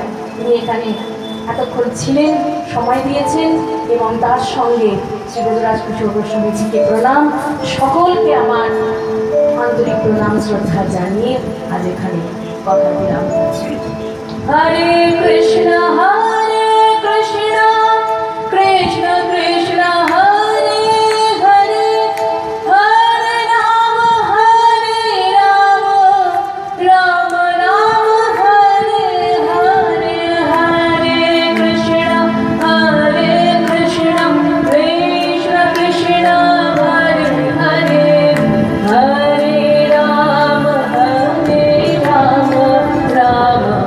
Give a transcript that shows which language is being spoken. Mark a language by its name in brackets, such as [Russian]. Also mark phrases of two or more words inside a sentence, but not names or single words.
[Bangla] তিনি এখানে এতক্ষণ ছিলেন, সময় দিয়েছেন, এবং তার সঙ্গে শ্রী ব্রজরাজ কিশোর গোস্বামীজিকে প্রণাম, সকলকে আমার আন্তরিক প্রণাম শ্রদ্ধা জানিয়ে আজ এখানে কথা বিরাম করছি। [Sanskrit] হরে কৃষ্ণ কৃষ্ণ কৃষ্ণ হরে হরে, হরে রাম রাম রাম হরে হরে, হরে কৃষ্ণ কৃষ্ণ কৃষ্ণ হরে হরে, হরে রাম রাম রাম